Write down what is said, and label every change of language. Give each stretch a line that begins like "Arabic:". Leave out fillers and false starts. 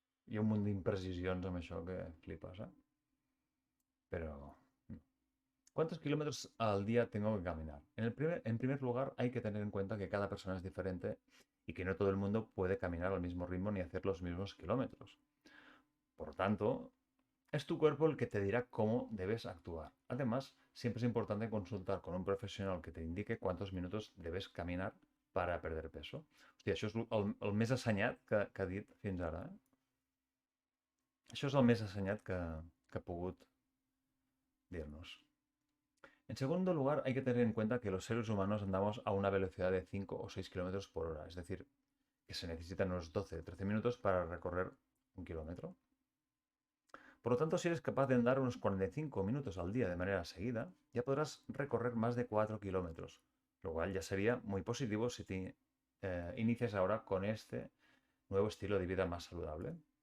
Catalan: Hi ha un munt d'imprecisions amb això que flipes, ¿eh?
Spanish: Pero, ¿cuántos kilómetros al día tengo que caminar? En primer lugar, hay que tener en cuenta que cada persona es diferente y que no todo el mundo puede caminar al mismo ritmo ni hacer los mismos kilómetros. Por lo tanto, es tu cuerpo el que te dirá cómo debes actuar. Además, siempre es importante consultar con un profesional que te indique cuántos minutos debes caminar para perder peso.
Catalan: Hòstia, això és el més assenyat que ha dit fins ara. Això és el més assenyat que ha pogut dirnos.
Spanish: En segundo lugar, hay que tener en cuenta que los seres humanos andamos a una velocidad de 5 o 6 kilómetros por hora, es decir, que se necesitan unos 12-13 minutos para recorrer un kilómetro. Por lo tanto, si eres capaz de andar unos 45 minutos al día de manera seguida, ya podrás recorrer más de 4 kilómetros, lo cual ya sería muy positivo si te inicias ahora con este nuevo estilo de vida más saludable.